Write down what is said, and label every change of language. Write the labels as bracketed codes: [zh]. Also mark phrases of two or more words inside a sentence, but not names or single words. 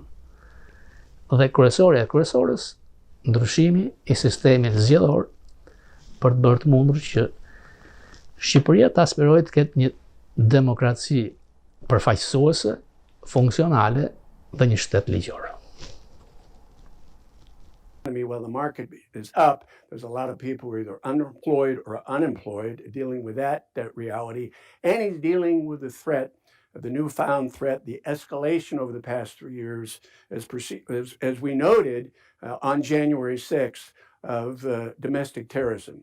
[sq] Dhe kryesorja e kryesorës, ndryshimi i sistemit zgjedhor për të bërë të mundur që Shqipëria të aspirojë të ketë një demokraci përfaqësuese, funksionale dhe një shtet ligjor. [en] While the market is up, there's a lot of people who are either underemployed or unemployed, dealing with that reality. And he's dealing with the threat, the newfound threat, the escalation over the past 3 years, as we noted on January 6th, of domestic terrorism.